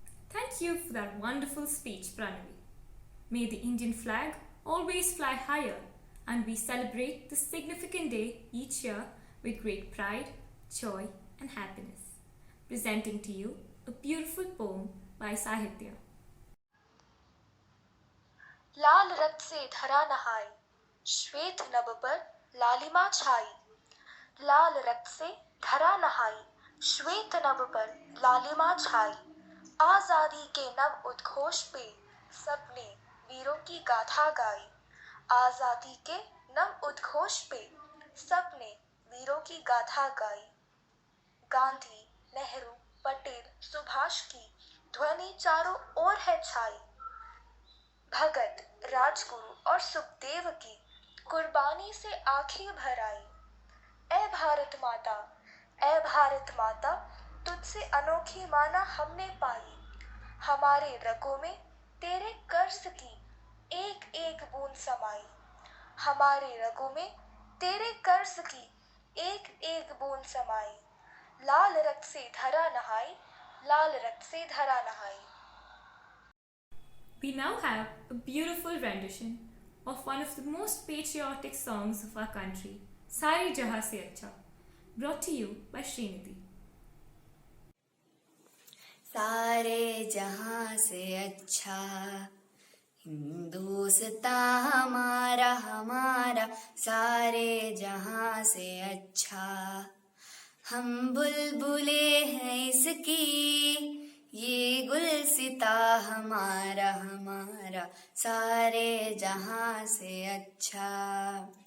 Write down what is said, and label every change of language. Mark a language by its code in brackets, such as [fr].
[en] Thank you for that wonderful speech, Pranavi. May the Indian flag always fly higher, and we celebrate this significant day each year with great pride, joy, and happiness. Presenting to you a beautiful poem by Sahitya. [hi] लाल रक्त से धरा नहाई, श्वेत नभ पर लालिमा छाई। लाल रक्त से धरा नहाई, श्वेत नभ पर लालिमा छाई। आजादी के नव उद्घोष पे सबने वीरों की गाथा गाई। आजादी के नव उद्घोष पे सबने वीरों की गाथा गाई। गांधी, नेहरू, पटेल, सुभाष की ध्वनि चारों ओर है छाई। भगत, राजगुरु और सुखदेव की कुर्बानी से आंखें भर आई। ऐ भारत माता, ऐ भारत माता, तुझसे अनोखी माना हमने पाई। हमारे रगों में तेरे कर्ज की एक एक बूंद समाई। हमारे रगों में तेरे कर्ज की एक एक बूंद समाई। लाल रक्त से धरा नहाई, लाल रक्त से धरा नहाई। [en] We now have a beautiful rendition of one of the most patriotic songs of our country, Sare Jahan Se Acha, brought to you by Srinidhi. [hi] सारे जहां से अच्छा हिंदुस्तां हमारा हमारा, सारे जहां से अच्छा। हम बुलबुले हैं इसकी, ये गुलसिता हमारा हमारा, सारे जहां से अच्छा।